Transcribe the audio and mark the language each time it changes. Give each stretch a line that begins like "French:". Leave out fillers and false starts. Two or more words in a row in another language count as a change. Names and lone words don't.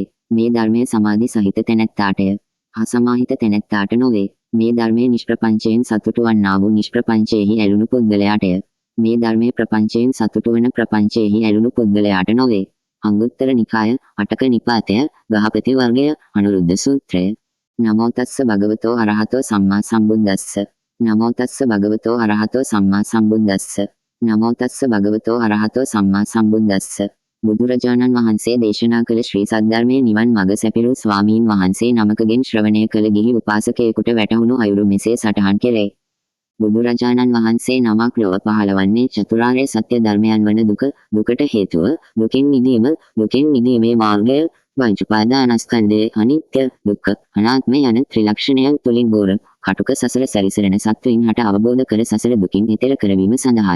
Sinhala: මේ ධර්මයේ සමාධි සහිත තැනැත්තාටය. අසමාහිත තැනැත්තාට නොවේ. මේ ධර්මයේ නිෂ්ප්‍රපංචයෙන් සතුටු වන්නා වූ නිෂ්ප්‍රපංචයෙහි ඇලුණු පුද්ගලයාටය. මේ ධර්මයේ ප්‍රපංචයෙන් සතුටු වන ප්‍රපංචයෙහි ඇලුණු පුද්ගලයාට නොවේ. අංගුත්තර නිකාය අටක නිපාතය ගහපති වර්ගය අනුරුද්ධ සූත්‍රය.
Pali: නමෝ තස්ස භගවතෝ අරහතෝ සම්මා සම්බුද්දස්ස. නමෝ තස්ස භගවතෝ අරහතෝ සම්මා සම්බුද්දස්ස. නමෝ තස්ස භගවතෝ අරහතෝ සම්මා සම්බුද්දස්ස.
Sinhala: බුදුරජාණන් වහන්සේ දේශනා කළ ශ්‍රී සද්ධර්මයේ නිවන් මඟ සැපිරු ස්වාමීන් වහන්සේ නමකගෙන් ශ්‍රවණය කළ ගිහි උපාසකයෙකුට වැටහුණු අයුරු මෙසේ සටහන් කෙරේ. බුදුරජාණන් වහන්සේ නමක් ලොව පහළවන්නේ චතුරාර්ය සත්‍ය ධර්මයන් වන දුකට හේතුව, දුකින් මිදීමේ මාර්ගය, පංච උපාදානස්කන්ධයේ අනිත්‍ය, දුක්ඛ, අනාත්ම යන ත්‍රිලක්ෂණයන් තුලින් ගෝර කටුක සසර සැරිසරන සත්වයින් හට අවබෝධ කර සසර දුකින් ඈතර කරවීම සඳහාය.